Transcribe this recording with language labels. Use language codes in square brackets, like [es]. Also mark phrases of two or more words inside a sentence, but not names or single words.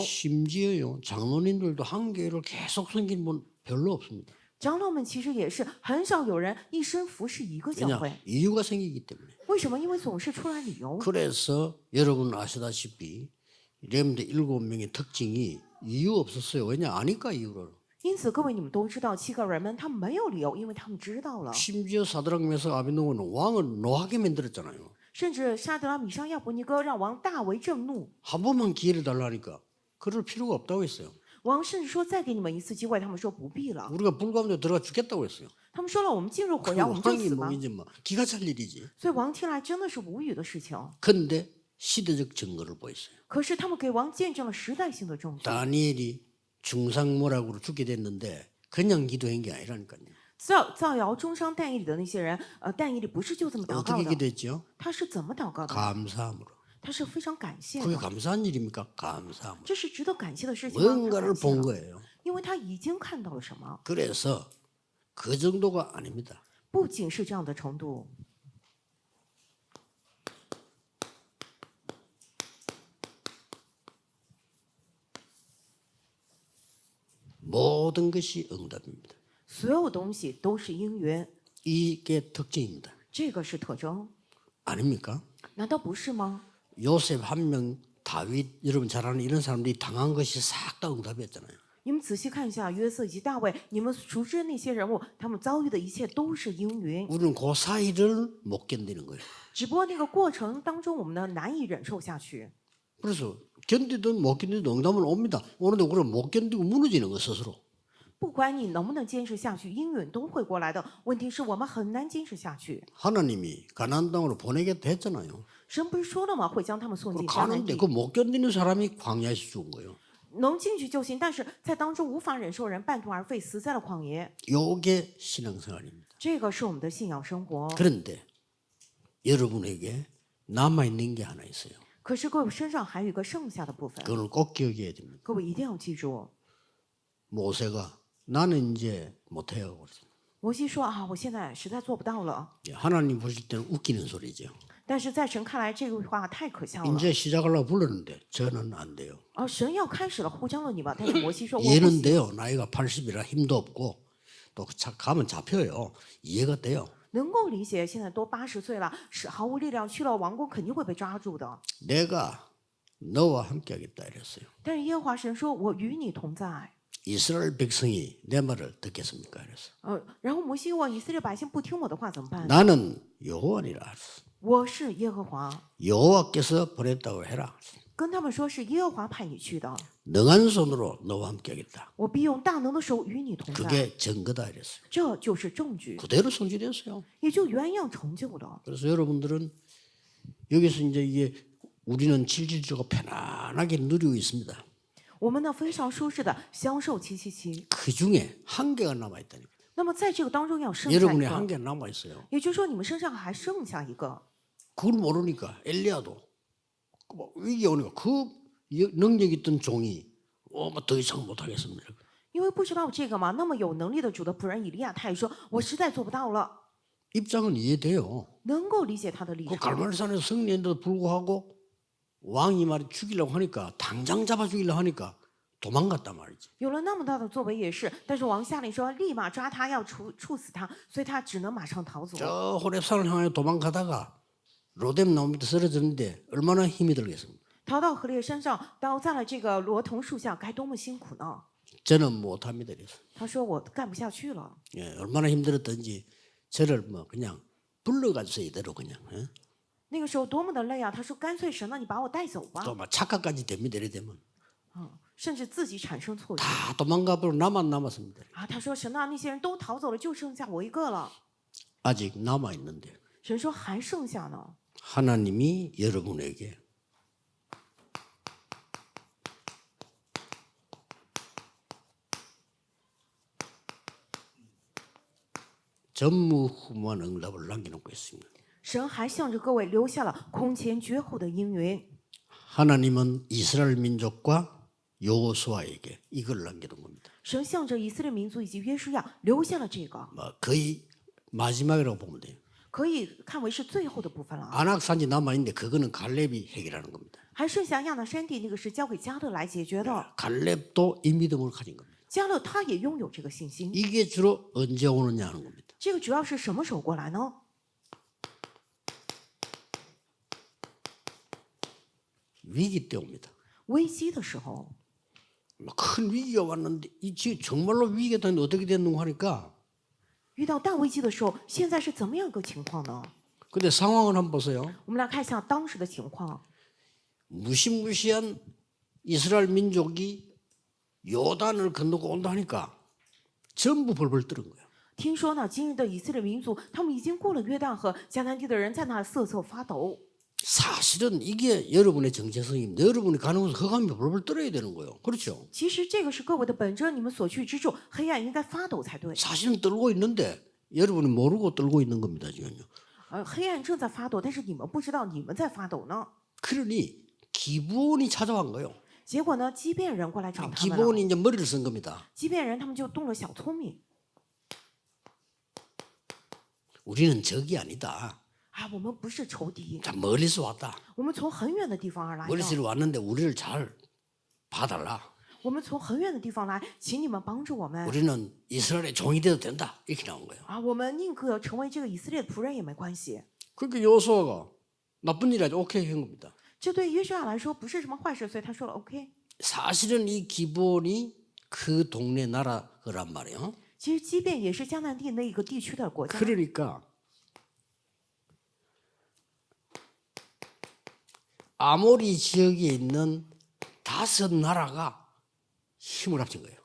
[ko] 심지어요. 장로님들도 한 교회를 계속 섬긴 분 별로 없습니다. [zh] 长老们其实也是很少有人一生服侍一个教 [ko] 왜냐? [zh] 会， [ko] 이유가 생기기 때문에. [zh] 为什么？因为总是出来理由。 [ko] 그래서 여러분 아시다시피 렘드 7명의 특징이 이유 없었어요. 왜냐? 아니까 이유를. [zh] 因此，各位你们都知道，7个人们他们没有理由，因为他们知道了。 [ko] 심지어 사드락 메삭 아벤노고는 왕을 노하게 만들었잖아요. [zh] 甚至沙德拉、米沙、亚伯尼哥让王大为震怒， [ko] 한 번만 기회를 달라니까 그럴 필요가 없다고 했어요. [zh] 王甚至说再给你们一次机会，他们说不必了。 [ko] 우리가 불 가운데 들어가 죽겠다고 했어요. [zh] 他们说了，我们进入火窑，我们就 [ko] 왕이 [zh] 死 [ko] 뭐 [zh] 吧。 [ko] 이제 뭐 기가 찰 일이지. [zh] 所以王听来真的是无语的事情。 [ko] 근데 시대적 증거를 보였어요. [zh] 可是他们给王见证了时代性的证据。 [ko] 다니엘이 중상모락으로 죽게 됐는데 그냥 기도한 게 아니라니까요. [zh] 造谣中伤但以理的那些人，但以理不是就这么祷告 [ko] 어떻게 [zh] 的， [ko] 기도했죠? [zh] 他是怎么祷告的？ [ko] 감사함으로. [zh] 他是非常感谢 [ko] 그게 [zh] 的， [ko] 감사한 일입니까? 감사함으로. [zh] 这是值得感谢的事情吗？他 [ko] 뭔가를 [zh] 感谢 [ko] 본 [zh] 了 [ko] 거예요. [zh] 因为他已经看到了什么， [ko] 그래서 그 정도가 아닙니다. [zh] 不仅是这样的程度。 [ko] 모든 것이 응답입니다. [zh] 所有东西都是因缘， [ko] 이게 특징입니다. [zh] 这个是特征， [ko] 아닙니까? [zh] 难道不是吗？ [ko] 요셉 한 명, 다윗 여러분 잘 아는 이런 사람들이 당한 것이 싹 다 응답이었잖아요. [zh] 你们仔细看一下约瑟以及大卫，你们熟知的那些人物，他们遭遇的一切都是阴云， [ko] 우리는 그 사이를 못 견디는 거예요. [zh] 只不过那个过程当中，我们呢难以忍受下去。 [ko] 그래서 견디든 못 견디든 응답은 옵니다. 오는데 우리는 못 견디고 무너지는 거 스스로. [zh] 不管你能不能坚持下去，阴云都会过来的。问题是我们很难坚持下去。 [ko] 하나님이 가나안 땅으로 보내겠다 했잖아요. [zh] 神不是说了吗？会将他们送进迦南 [ko] 가는데 [zh] 地， [ko] 그 못 견디는 사람이 광야에서 죽은 거예요. [zh] 能进去就行。但是在当中无法忍受人半途而废，死在了旷野。 [ko] 요게 신앙생활입니다. [zh] 这个是我们的信仰生活。 [ko] 그런데 여러분에게 남아 있는 게 하나 있어요. [zh] 可是各位身上还有一个剩下的部分， [ko] 그걸 꼭 기억해야 됩니다. [zh] 各位一定要记住。 [ko] 모세가 나는 이제 못해요. 그러죠. [zh] 摩西说啊，我现在实在做不到了。 [ko] 하나님 보실 때는 웃기는 소리죠. [zh] 但是在神看来，这个话太可笑了。 [ko] 이제 시작하려고 불렀는데 저는 안 돼요. [zh] 神要开始了，呼召了你吧。但是摩西说我不 [ko] 이해는 [zh] 行， [ko] 돼요. 나이가 80이라 힘도 없고 또 가면 잡혀요. 이해가 돼요. [zh] 能够理解。现在都80岁了，是毫无力量，去了王宫肯定会被抓住的。 [ko] 내가 너와 함께하겠다 이랬어요. [zh] 但是耶和华神说：“我与你同在。 [ko] 이스라엘 백성이 내 말을 듣겠습니까? 이랬어요. [zh] 然后摩西问以色列百姓不听我的话怎么办？ [ko] 나는 여호와니라. [zh] 我是耶和华， [ko] 여호와께서 보냈다고 해라. [zh] 跟他们说是耶和华派你去的， [ko] 능한 손으로 너와 함께하겠다. [zh] 我必用大能的手与你同在。 [ko] 그게 증거다 이랬어요. [zh] 这就是证据， [ko] 그대로 성취됐어요. [zh] 也就原样成就了。 [ko] 그래서 여러분들은 여기서 이제 이게 우리는 질질적으로 편안하게 누리고 있습니다. [zh] 我们呢非常舒适的享受777。 [ko] 그 중에 한계가 남아 있다니까. [zh] 那么在这个当中要剩下一 [ko] 여러분의 [zh] 个， [ko] 한계가 남아 있어요. [zh] 也就是说你们身上还剩下一个。 [ko] 그걸 모르니까 엘리야도 뭐 위기 오니까 그 능력 있던 종이 더 이상 못하겠습니다. [zh] 因为不知道这个嘛，那么有能力的主的仆人以利亚，他也说：“我实在做不到了。 [ko] 입장은 이해돼요. ” [zh] 能够理解他的立 [ko] 그 [zh] 场。 [ko] 갈멜산에서 승리했는데도 불구하고 왕이 말이 죽이려고 하니까 당장 잡아 죽이려고 하니까 도망갔단 말이지. [zh] 有了那么大的作为也是，但是王下令说立马抓他，要处死他，所以他只能马上逃走。 [ko] 저 호렙산을 향해 도망가다가 로뎀 나무 밑에 쓰러졌는데 얼마나 힘이 들겠습니까? [zh] 逃到河烈山上，倒在了这个罗藤树下，该多么辛苦呢？ [ko] 저는 못합니다. 그래서 [zh] 他说我干不下去了。 [ko] 예, 얼마나 힘들었던지 저를 뭐 그냥 불러가주세요 이대로 그냥. 예? [zh] 那个时候多么的累啊！他说干脆神啊，你把我带走吧。 [ko] 또막 착각까지 됩니다. 이래 되면 [zh] 甚至自己产生错觉 [ko] 다 도망가버리고 나만 남았습니다. [zh] 啊！他说神啊，那些人都逃走了，就剩下我一个了。 [ko] 아직 남아 있는데 [zh] 神说还剩下呢。 [ko] 하나님이 여러분에게 전무후무한 응답을 남겨놓고 있습니다. [zh] 神还向着各位留下了空前绝后的应允。 [ko] 하나님은 이스라엘 민족과 여호수아에게 이걸 남겨둔 겁니다. [zh] 神向着以色列民族以及约书亚留下了这个， [ko] 뭐 거의 마지막이라고 보면 돼요. [zh] 可以看为是最后的部分了。 [ko] 안악산지 남아 있는데 그거는 갈렙이 해결하는 겁니다. [zh] 还剩下亚拿山地那个是交给加勒来解决的。 [ko] 갈렙도 이 믿음을 가진 겁니다. [zh] 加勒他也拥有这个信心。 [ko] 이게 주로 언제 오느냐 하는 겁니다. [zh] 这个主要是什么时候过来呢？ [ko] 위기 때 옵니다. [zh] 危机的时候， [ko] 뭐 큰 위기가 왔는데 이 지금 정말로 위기가 됐는데 어떻게 됐는가 하니까 [zh] 遇到大危机的时候，现在是怎么样一个情况呢？ [ko] 근데 상황을 한번 보세요. [zh] 我们来看一下当时的情况。 [ko] 무시무시한 이스라엘 민족이 요단을 건너고 온다 하니까 전부 벌벌 떠는 거예요. [zh] 听说呢，今日的以色列民族，他们已经过了约旦河，迦南地的人在那瑟瑟发抖。 [ko] 사실은 이게 여러분의 정체성입니다. 여러분이 가는 곳에 흑암이 벌벌 떨어야 되는 거예요. 그렇죠? [zh] 其实这个是各位的本真，你们所去之处，黑暗应该发抖才对。 [ko] 사실은 떨고 있는데 여러분이 모르고 떨고 있는 겁니다. 지금요. [zh] 黑暗正在发抖，但是你们不知道你们在发抖呢。 [ko] 그러니 기브온이 찾아간 거예요. [zh] 结果呢，畸变人过来找他们了。 [ko] 기브온이 이제 머리를 쓴 겁니다. [zh] 畸变人他们就动了小聪明 [ko] 우리는 적이 아니다. [zh] 啊，我们不是仇敌， [ko] 자, 멀리서 왔다. [zh] 我们从很远的地方而来的。 [ko] 멀리서 왔는데 우리를 잘 봐달라. [zh] 我们从很远的地方来，请你们帮助我们 [ko] 우리는 이스라엘의 종이 돼도 된다. 이렇게 나온 거예요. [zh] 啊！我们宁可成为这个以色列的仆人也没关系。 [ko] 그러니까 여호수아가 나쁜 일이 아니라 오케이 한 겁니다. [zh] 这对约书亚来说不是什么坏事，所以他说了 OK。 [ko] 사실은 이 기브온이 그 동네 나라 거란 말이에요. [zh] 其实基遍也是迦南地那一个地区的国家。 [ko] 그러니까 아모리 지역에 있는 5 나라가 힘을 합친 거예요.